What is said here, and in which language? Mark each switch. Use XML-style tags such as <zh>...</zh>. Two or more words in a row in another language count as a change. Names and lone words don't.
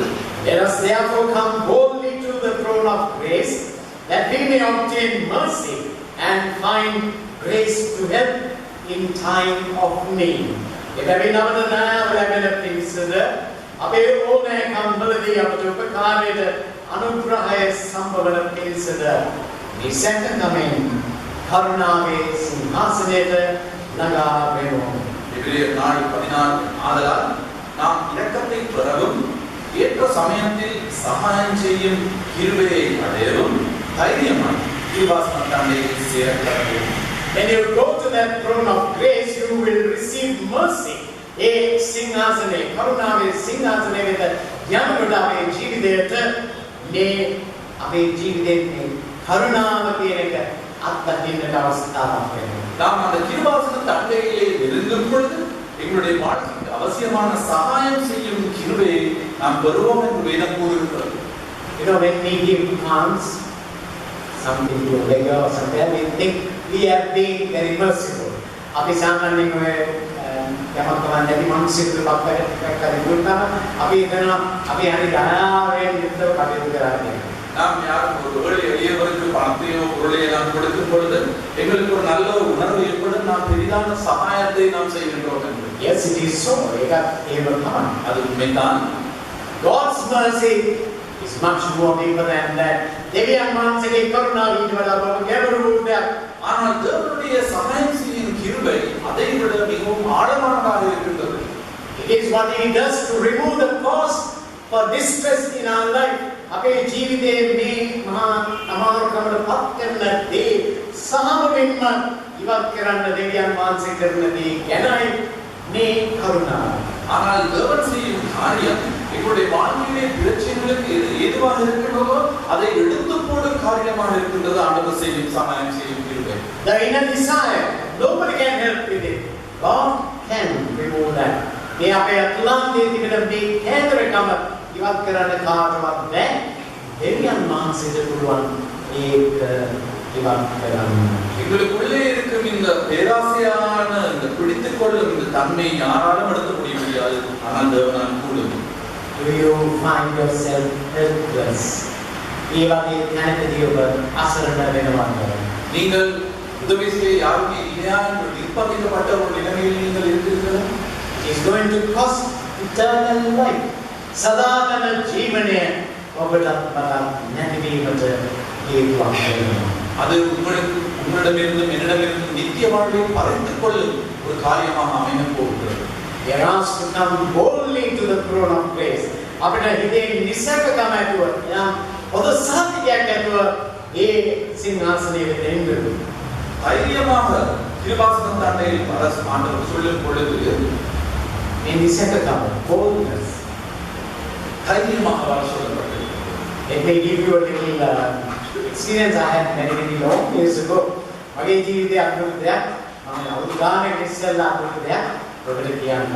<en>Let us therefore come boldly to the throne of grace, that we may obtain mercy and find grace to help in time of need.</en> <si>එබැවින් අපට නාම ලැබෙන පිණිසද අපේ ඕනෑකම් වලදී අපට උපකාරයට අනුග්‍රහය සම්බවන පිණිසද මේ සැකකමෙන් කරුණාවේ සිංහාසනයට නගා වෙමු.</si> <ta>எபிரேயர் 4:16 ஆதலால் நாம் இரக்கத்தை பெறவும் ஏற்ற சமயத்தில் சகாயம் செய்யும் கிருபையை அடையவும் தைரியமாய் கிருபாசனத்தாண்டே சேரக்கடவும்.</ta> <en>When you go to that throne of grace, you will receive mercy.</en> <si>ඒ සිංහාසනේ කරුණාවේ සිංහාසනේ වෙත යනකොට අපේ ජීවිතයට මේ අපේ ජීවිතයේ කරුණාව කියන එක අත්දකින්නට අවස්ථාවක් වෙනවා.</si> <ta>நாம் அந்த கிருபாசனத்து அண்டையிலே நெருங்கும் பொழுது எங்களுடைய வாழ்க்கைக்கு அவசியமான சகாயம் செய்யும் கிருபையை நாம் பெறுவோம் என்று வேதம் கூறுகிறது.</ta> <en>You know, when we give alms, something to a beggar or something, we think we have been very merciful.</en> <si>අපි සාමාන්‍යයෙන් ඔය යමක් කවන්න නැති මිනිස්සුන්ට පක්කරේ දුන්නාම අපි හිතනවා අපි හරි දයාවෙන් යුක්තව කටයුතු කරන්නේ.</si> <ta>நாம் யாரும் ஒரு ஏழை எளியவருக்கு பணத்தையோ பொருளையோ நாம் கொடுக்கும் பொழுது எங்களுக்கு ஒரு நல்ல ஒரு உணர்வு ஏற்படும். நாம் பெரிதான சகாயத்தை நாம் செய்கின்றோம் என்று.</ta> <en>Yes, it is so.</en> <si>ඒකත් එහෙම තමයි.</si> <ta>அது உண்மைதான்.</ta> <en>God's mercy is much more deeper than that.</en> <si>දෙවියන් වහන්සේගේ කරුණාව ඊට වඩා ගැඹුරු දෙයක්.</si> <ta>ஆனால் தேவனுடைய சகாயம் செய்யும் கிருபை அதை விட மிகவும் ஆழமானதாக இருக்கின்றது.</ta> <en>It is what he does to remove the cause for distress in our life.</en> <si>අපේ ජීවිතයේ මේ මහා අමාරුකමට පත් කරන දේ සාමයෙන්ම ඉවත් කරන්න දෙවියන් වහන්සේ කරන දේ ගැනයි මේ කරුණාව.</si> <ta>ஆனால் தேவன் செய்யும் காரியம் எங்களுடைய வாழ்க்கையிலே பிரச்சனைகளுக்கு ஏதுவாக இருக்கிறதோ அதை எடுத்து போடும் காரியமாக இருக்கின்றது. ஆண்டவர் செய்யும் சகாயம் செய்யும் கிருபை.</ta> <en>The inner desire, nobody can help with it. God can remove that.</en> <si>මේ අපේ අතුලාන්තයේ තිබෙන මේ කේන්දරකම ඉවත් කරන්න කාටවත් බැහැ. දෙවියන් වහන්සේට පුළුවන් ඒක ඉවත් කරන්න.</si> <ta>எங்களுக்குள்ளே இருக்கும் இந்த பேராசையான இந்த பிடித்துக் கொள்ளும் இந்த தன்மை யாராலும் எடுக்க முடியாது. ஆனால் தேவனால் கூடும்.</ta> <en>Do you find yourself helpless?</en> <si>ඒ වගේ තැනකදී ඔබ අසරණ වෙනවද?</si> <ta>நீங்கள் உதவி செய்ய யாருமே இல்லையா என்று நிர்பந்திக்கப்பட்ட ஒரு நிலைமையில் நீங்கள் இருக்கிறீர்களா?</ta> <en>It is going to cost eternal life.</en> <si>සදාතන ජීවනය ඔබට නැතිවීමට හේතුවක් වෙනවා.</si> <ta>அது உங்களிடமிருந்தும் என்னிடமிருந்தும் நித்திய வாழ்வை பறித்துக் கொள்ளும் ஒரு காரியமாக அமையப் போகிறது.</ta> <en>We are asked to come boldly to the throne of grace.</en> <si>අපිට හිතේ නිසකකම ඇතුව යම් පොද සාතිකයක් ඇතුව ඒ සිංහාසනයේ වෙත එන්න.</si> <ta>தைரியமாக கிருபாசனம் தண்டையில் அரசு ஆண்டவர் சொல்லும் பொழுது</ta> <en>in the second hour, boldness.</en> <ta>தைரியமாக வர சொல்லப்பட்டது.</ta> <en>Let me give you a little experience I had many long years ago.</en> <si>මගේ ජීවිතයේ අద్భుත දෙයක් මම අවුරුද්දක් ඉස්සෙල්ලා අద్భுත දෙයක් ඔබට කියන්නම්.</si>